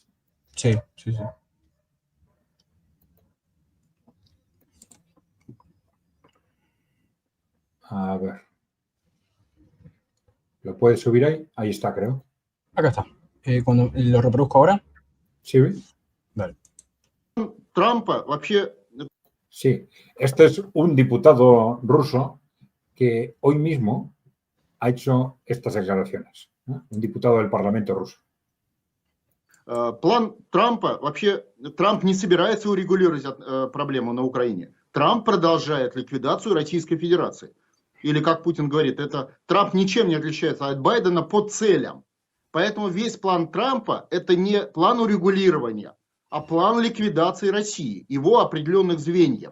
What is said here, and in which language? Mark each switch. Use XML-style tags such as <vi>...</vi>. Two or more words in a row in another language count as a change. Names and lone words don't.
<es>Sí, sí, sí. A ver. ¿Lo puedes subir ahí? Ahí está, creo. Acá está. Cuando lo reproduzco ahora. Sí. Vale.</es> <ru>Трампа вообще...</ru> <es>Sí, este es un diputado ruso que hoy mismo ha hecho estas declaraciones, ¿no? Un diputado del Parlamento ruso.</es> <ru>План Трампа, вообще Трамп не собирается урегулировать проблему на Украине. Трамп продолжает ликвидацию Российской Федерации. Или, как Путин говорит, это Трамп ничем не отличается от Байдена по целям. Поэтому весь план Трампа это не план урегулирования, а план ликвидации России, его определенных звеньев.</ru>